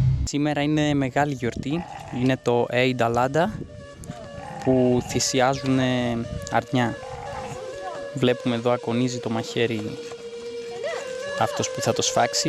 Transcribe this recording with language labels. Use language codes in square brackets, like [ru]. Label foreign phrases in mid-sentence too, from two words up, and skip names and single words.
[el] Σήμερα είναι μεγάλη γιορτή, είναι το Eid al-Adha που θυσιάζουν αρνιά. Βλέπουμε εδώ ακονίζει το μαχαίρι αυτός που θα το σφάξει.